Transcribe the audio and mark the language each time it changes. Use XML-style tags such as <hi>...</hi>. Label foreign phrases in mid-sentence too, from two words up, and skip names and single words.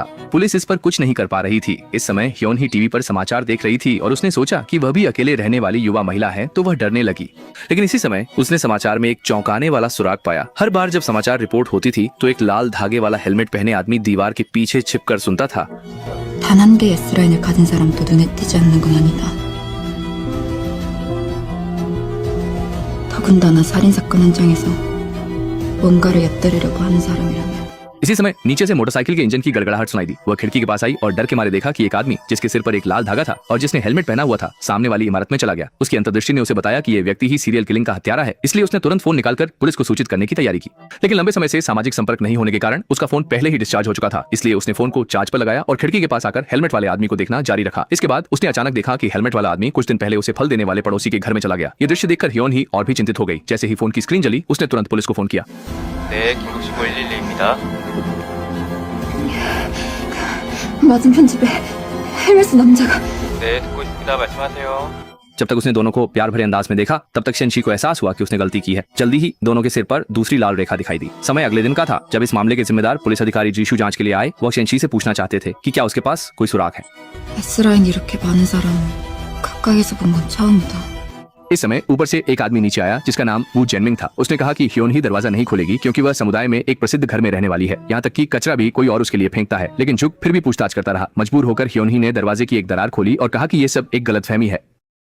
<hi>पुलिस इस पर कुछ नहीं कर पा रही थी। इस समय ह्योनही टीवी पर समाचार देख रही थी और उसने सोचा कि वह भी अकेले रहने वाली युवा महिला है, तो वह डरने लगी। लेकिन इसी समय उसने समाचार में एक चौंकाने वाला सुराग पाया। हर बार जब समाचार रिपोर्ट होती थी तो एक लाल धागे वाला हेलमेट पहने आदमी दीवार के पीछे छिपकर सुनता था।</hi> <ko>단 한 개의 S라인을 가진 사람도 눈에 띄지 않는 건 아니다. 더군다나 살인사건 현장에서 뭔가를 엿들으려고 하는 사람이라면</ko> <hi>इसी समय नीचे से मोटरसाइकिल के इंजन की गड़गड़ाहट सुनाई दी। वह खिड़की के पास आई और डर के मारे देखा कि एक आदमी जिसके सिर पर एक लाल धागा था और जिसने हेलमेट पहना हुआ था सामने वाली इमारत में चला गया। उसकी अंतर्दृष्टि ने उसे बताया कि यह व्यक्ति ही सीरियल किलिंग का हत्यारा है, इसलिए उसने तुरंत फोन निकालकर पुलिस को सूचित करने की तैयारी की। लेकिन लंबे समय से सामाजिक संपर्क नहीं होने के कारण उसका फोन पहले ही डिस्चार्ज हो चुका था, इसलिए उसने फोन को चार्ज पर लगाया और खिड़की के पास आकर हेलमेट वाले आदमी को देखना जारी रखा। इसके बाद उसने अचानक देखा कि हेलमेट वाला आदमी कुछ दिन पहले उसे फल देने वाले पड़ोसी के घर में चला गया। ये दृश्य देखकर ह्योनही और भी चिंतित हो गई। जैसे ही फोन की स्क्रीन जली उसने तुरंत पुलिस को फोन किया।</hi> <ko>네, 긴급신고 112입니다. 맞은편 집에 헬멧 쓴 남자가 네, 듣고 있습니다. 말씀하세요.</ko> <hi>जब तक उसने दोनों को प्यार भरे अंदाज में देखा तब तक शेनशी को एहसास हुआ कि उसने गलती की है। जल्दी ही दोनों के सिर पर दूसरी लाल रेखा दिखाई दी। समय अगले दिन का था जब इस मामले के जिम्मेदार पुलिस अधिकारी जीशु जांच के लिए आए। वो शेनशी से पूछना चाहते थे कि क्या उसके पास कोई सुराग है।</hi> <ko>S라인 이렇게 많은 사람 가까이서 본 건 처음이다.</ko> <hi>इस समय ऊपर से एक आदमी नीचे आया जिसका नाम वू जेनमिंग था। उसने कहा कि ह्योनही दरवाजा नहीं खोलेगी क्योंकि वह समुदाय में एक प्रसिद्ध घर में रहने वाली है। यहाँ तक कि कचरा भी कोई और उसके लिए फेंकता है। लेकिन जुग फिर भी पूछताछ करता रहा। मजबूर होकर ह्योनही ने दरवाजे की एक दरार खोली और कहा कि ये सब एक गलतफहमी है।</hi>